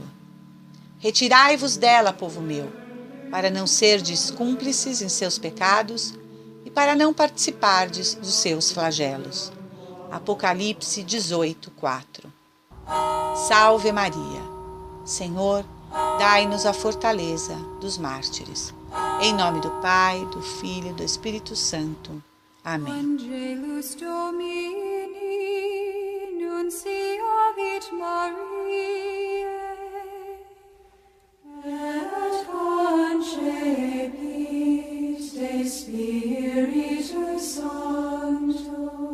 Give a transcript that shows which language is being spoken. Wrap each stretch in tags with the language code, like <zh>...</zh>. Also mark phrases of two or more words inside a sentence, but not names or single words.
<pt>Retirai-vos dela, povo meu, para não serdes cúmplices em seus pecados e para não participardes dos seus flagelos. Apocalipse 18:4. Salve Maria! Senhor, dai-nos a fortaleza dos mártires. Em nome do Pai, do Filho e do Espírito Santo. Amém.</pt> <la>Angelus Domini, nunciavit Mariae, et concepit de Spiritus Sancto.</la>